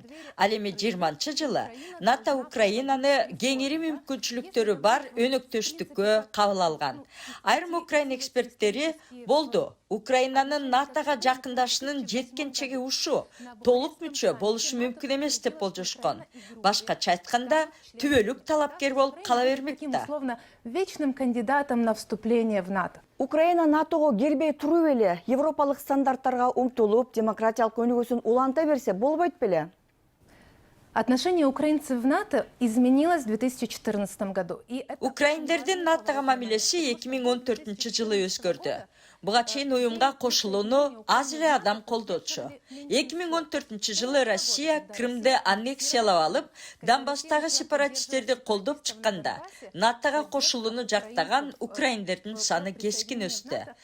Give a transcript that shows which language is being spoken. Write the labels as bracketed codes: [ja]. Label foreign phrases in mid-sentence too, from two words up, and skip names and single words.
[ky] Ал эми 20-жылы НАТО Украинаны кеңири мүмкүнчүлүктөрү бар өнөктөштүккө кабыл алган. Айрым Украина эксперттери болду. Украинанын НАТОга жакындашынын жеткенчеги ушу толук мүчө болушу мүмкүн эмес деп болжошкон. Башкача айтканда, түбөлүк талапкер болуп кала бермек да. [ru] Словно вечным кандидатом на вступление в НАТО. [ky] Украина НАТОго кирбей туруп эле европалык стандарттарга умтулуп, демократиялык өнүгүүсүн уланта берсе болбойт беле? [ru] Отношение украинцев в НАТО изменилось в 2014 году. [ky] Украиндердин НАТОга мамилеси 2014-жылы өзгөрдү. Буга чейин уюмга кошулууну аз эле адам колдочу. 2014-жылы Россия Крымды аннексиялап алып, Донбасстагы сепаратисттерди колдоп чыкканда, НАТОга кошулууну жактаган украиндердин саны кескин өстү.